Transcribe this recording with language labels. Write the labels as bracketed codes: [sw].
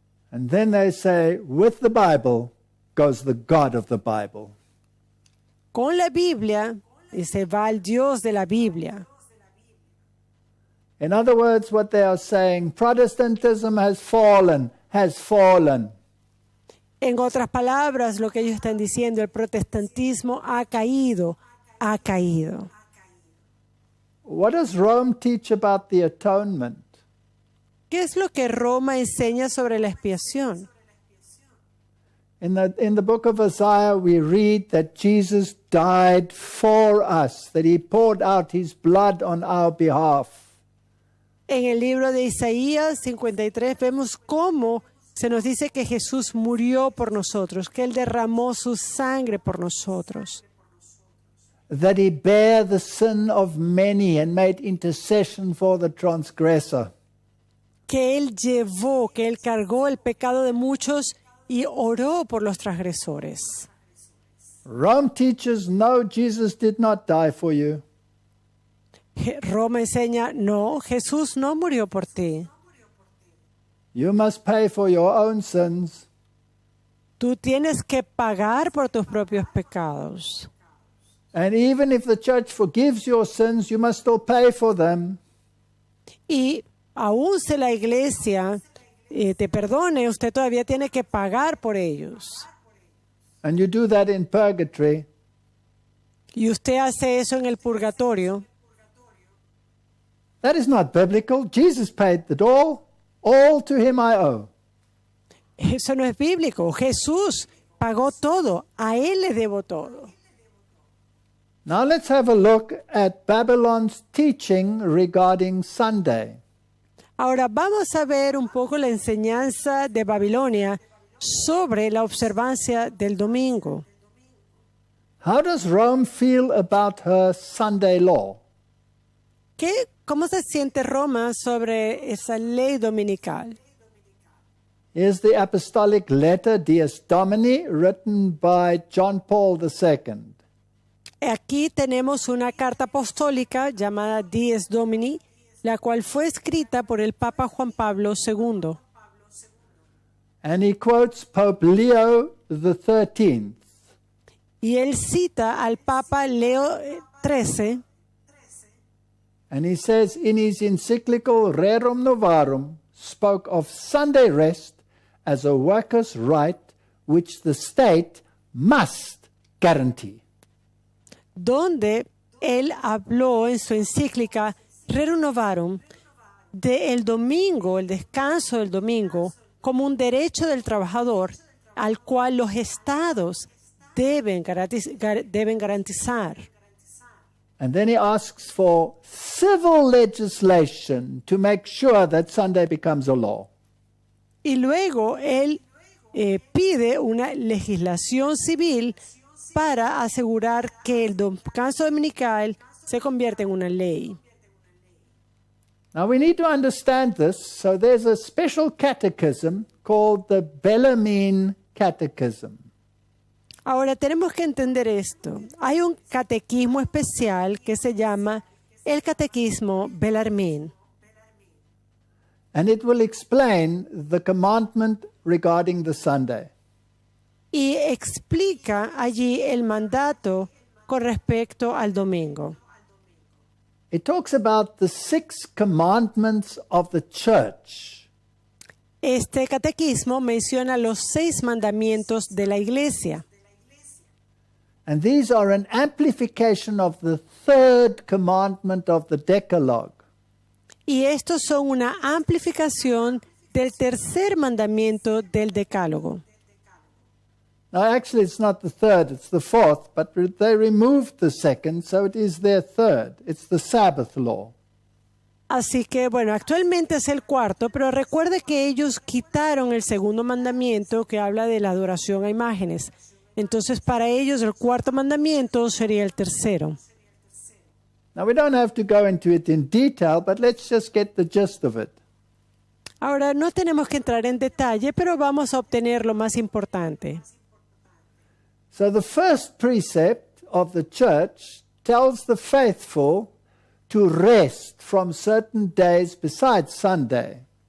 [en] And then they say, with the Bible goes the God of the Bible. [es] Con la Biblia, se va el Dios de la Biblia. [en] In other words, what they are saying, Protestantism has fallen, has fallen. [es] En otras palabras, lo que ellos están diciendo, el protestantismo ha caído, ha caído. [en] What does Rome teach about the atonement? [es] ¿Qué es lo que Roma enseña sobre la expiación? [en] In the book of Isaiah, we read that Jesus died for us, that he poured out his blood on our behalf. [es] En el libro de Isaías 53 vemos cómo se nos dice que Jesús murió por nosotros, que Él derramó su sangre por nosotros. [en] That he bare the sin of many and made intercession for the transgressor. [es] Que Él cargó el pecado de muchos y oró por los transgresores. [en] Rome teaches, no, Jesus did not die for you. [es] Roma enseña, no, Jesús no murió por ti. [en] You must pay for your own sins. [es] Tú tienes que pagar por tus propios pecados. [en] And even if the church forgives your sins, you must still pay for them. [es] Y aún si la iglesia te perdone, usted todavía tiene que pagar por ellos. [en] And you do that in purgatory. [es] Y usted hace eso en el purgatorio. [en] That is not biblical. Jesus paid it all. All to him I owe. [es] Eso no es bíblico. Jesús pagó todo. A Él le debo todo. [en] Now let's have a look at Babylon's teaching regarding Sunday. [es] Ahora vamos a ver un poco la enseñanza de Babilonia sobre la observancia del domingo. [en] How does Rome feel about her Sunday law? [es] ¿Cómo se siente Roma sobre esa ley dominical? [en] Here's the apostolic letter, Dies Domini, written by John Paul II. [es] Aquí tenemos una carta apostólica llamada Dies Domini, la cual fue escrita por el Papa Juan Pablo II. [en] And he quotes Pope Leo XIII. [es] Y él cita al Papa Leo XIII, [en] And he says in his encyclical Rerum Novarum, spoke of Sunday rest as a workers' right which the state must guarantee. [es] donde él habló en su encíclica Rerum Novarum del domingo, el descanso del domingo, como un derecho del trabajador al cual los estados deben garantizar. [en] And then he asks for civil legislation to make sure that Sunday becomes a law. [es] Y luego él pide una legislación civil para asegurar que el descanso dominical se convierta en una ley. [en] Now we need to understand this, so there's a special catechism called the Bellarmine Catechism. [es] Ahora tenemos que entender esto. Hay un catequismo especial que se llama el Catequismo Bellarmine. [en] And it will explain the commandment regarding the Sunday. [es] Y explica allí el mandato con respecto al domingo. [en] It talks about the 6 commandments of the church. [es] Este catequismo menciona los 6 mandamientos de la iglesia. [en] And these are an amplification of the 3rd commandment of the Decalogue. [es] Y estos son una amplificación del tercer mandamiento del Decálogo. [en] Now, actually, it's not the 3rd, it's the 4th, but they removed the 2nd, so it is their 3rd. It's the Sabbath law. [es] Así que, bueno, actualmente es el 4º, pero recuerde que ellos quitaron el segundo mandamiento que habla de la adoración a imágenes. Entonces, para ellos, el 4º mandamiento sería el tercero. [en] Now, we don't have to go into it in detail, but let's just get the gist of it. [es] Ahora, no tenemos que entrar en detalle, pero vamos a obtener lo más importante. [en] So the first precept of the church tells the faithful to rest from certain days besides Sunday.